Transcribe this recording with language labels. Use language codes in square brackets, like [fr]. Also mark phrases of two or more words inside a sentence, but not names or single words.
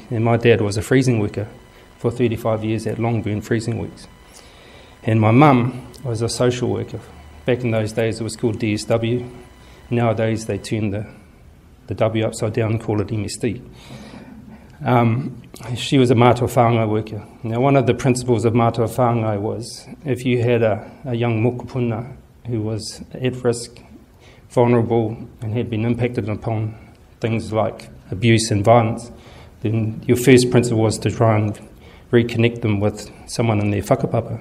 [en] And my dad was a freezing worker for 35 years at Longburn Freezing Works. And my mum was a social worker. Back in those days it was called DSW. Nowadays they turn the W upside down and call it MSD. She was a [mi] mātua whāngai [en] worker. Now one of the principles of [mi] mātua whāngai [en] was if you had a young mokopuna who was at risk, vulnerable, and had been impacted upon things like abuse and violence, then your first principle was to try and reconnect them with someone in their whakapapa.